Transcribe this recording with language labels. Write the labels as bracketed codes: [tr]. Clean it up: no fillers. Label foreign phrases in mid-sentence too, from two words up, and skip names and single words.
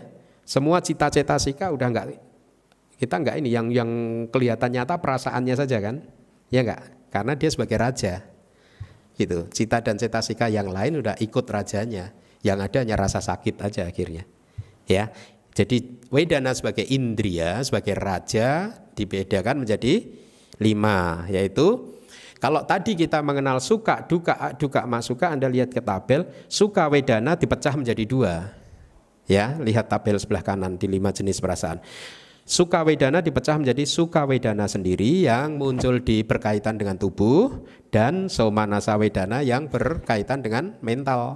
[id] Semua cita cetasika udah kita enggak ini yang kelihatan nyata perasaannya saja kan, ya enggak, karena dia sebagai raja, gitu. Cita dan cetasika yang lain udah ikut rajanya, yang ada hanya rasa sakit aja akhirnya, ya. Jadi Vedana sebagai indria, sebagai raja dibedakan menjadi 5, yaitu kalau tadi kita mengenal [pi] sukha, dukkha, masuka, [id] Anda lihat ke tabel, [pi] sukha Vedana [id] dipecah menjadi 2. Ya, lihat tabel sebelah kanan di 5 jenis perasaan. [pi] Sukha Vedana [id] dipecah menjadi [pi] sukha Vedana [id] sendiri yang muncul berkaitan dengan tubuh, dan [pi] somanasa Vedana [id] yang berkaitan dengan mental.